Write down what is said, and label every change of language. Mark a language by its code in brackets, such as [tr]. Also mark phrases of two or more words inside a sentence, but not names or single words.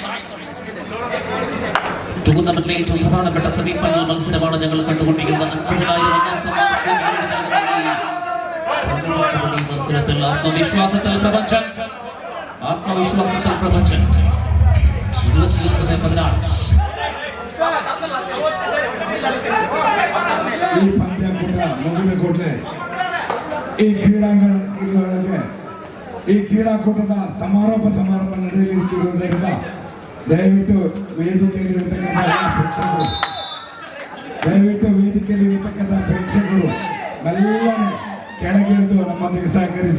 [ml] ടൂർണമെന്റിലെ ഏറ്റവും പ്രധാനപ്പെട്ട സെമിഫൈനൽ മത്സരമാണ് ഞങ്ങൾ കണ്ടുകൊണ്ടിരിക്കുന്നത്. മത്സരത്തിൽ ആത്മവിശ്വാസത്തിൽ പ്രപഞ്ചൻ 29-16. [kn] ಈ ಪಂದ್ಯಾಕೂಟ ಮುಗಿದ ಕೂಡಲೇ ಈ ಕ್ರೀಡಾಂಗಣಕ್ಕೆ ಈ ಕ್ರೀಡಾಕೂಟದ ಸಮಾರೋಪ ಸಮಾರಂಭ ನಡೆಯಲಿರುವುದರಿಂದ ದಯವಿಟ್ಟು ವೇದಿಕೆಯಲ್ಲಿರತಕ್ಕಂಥ ಪ್ರೇಕ್ಷಕರು ಮೆಲ್ಲನೆ ಕೆಳಗಿಳಿದು ನಮ್ಮೊಂದಿಗೆ ಸಹಕರಿಸಿ.